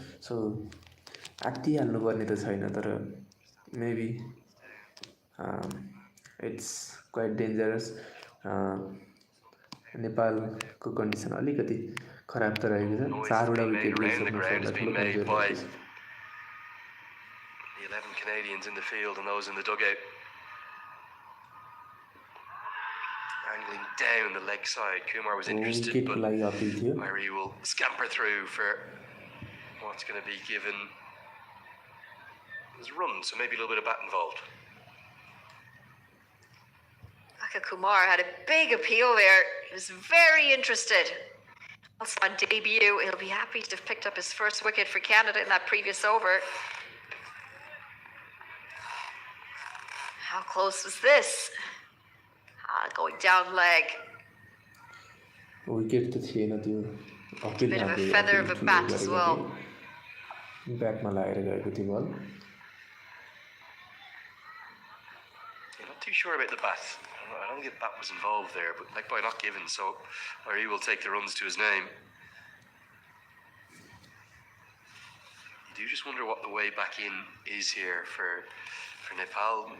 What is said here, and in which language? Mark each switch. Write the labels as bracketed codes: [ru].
[en] so [ne] आत्तिहाल्नुपर्ने त छैन, तर [en] Maybe it's quite dangerous. [ne] नेपालको कन्डिसन अलिकति खराब त रहेको छ. 4वटा विकेट लिइसक्नु पर्ला, ठुलो कमजोरी रहेको छ. [en] The 11 Canadians in the field and those in the dugout. Angling down the leg side. Kumar was interested, [ne] विकेटको [en] but [ne] लागि अपिल थियो. [en] Irie will scamper through for what's going to be given as run, so maybe a little bit of bat involved. Aka Kumar had a big appeal there. He was very interested. Also on debut, he'll be happy to have picked up his first wicket for Canada in that previous over. How close was this? Going down leg. [ne] Wicket त थिएन त्यो. Appeal [en] Bit of a feather of a bat as well. [ne] ब्याटमा लागेर गएको थियो बल. [en] Yeah, not too sure about the bat. I don't think the bat was involved there, but leg bye not given, so Irie will take the runs to his name. You do just wonder what the way back in is here for Nepal.